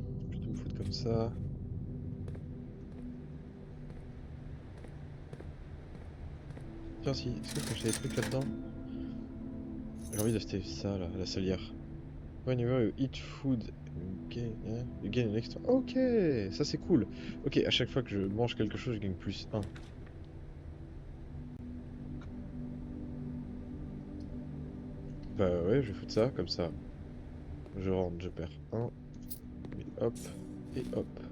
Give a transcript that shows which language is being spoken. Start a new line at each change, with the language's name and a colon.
French: Je vais plutôt me foutre comme ça. Tiens si, est-ce que je peux acheter des trucs là-dedans? J'ai envie d'acheter ça là, la salière.
English: Whenever you eat food, you gain an extra.
French: Ok, ça c'est cool. Ok, à chaque fois que je mange quelque chose, je gagne plus 1. Bah ouais, je vais foutre ça, comme ça. Je rentre, je perds 1. Et hop, et hop.